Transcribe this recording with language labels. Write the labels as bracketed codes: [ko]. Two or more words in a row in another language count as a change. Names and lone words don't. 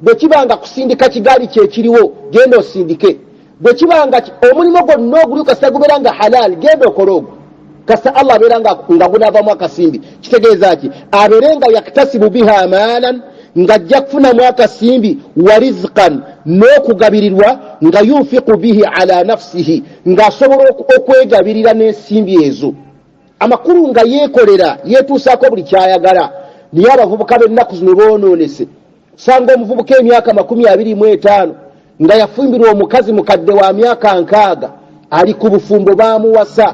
[lg] bwe kibanga kusindika kigali kyekiriwo genda osindike, bwe kibanga omulimo gwonna oguli kasita gubeera nga halal genda okole ogwo kasita Allah abeera nga gunaavamu akasimbi. Kitegeeza ki? Abeere nga [ar] يكتسب بها مالا, [lg] nga ajja kufunamu akasimbi, [ar] ورزقا, [lg] n'okugabirirwa, nga [ar] ينفق به على نفسه, [lg] ng'asobola okwegabirira n'ensimbi ezo. Amakulu nga yeekolera yeetuusaako buli kyayagala. Niye abavubuka b'ennaku zino boonoonese. Sanga omuvubuka emyaka 25 nga yafumbirwa omukazi mukadde wa myaka 60 ali ku bufumbo baamuwasa.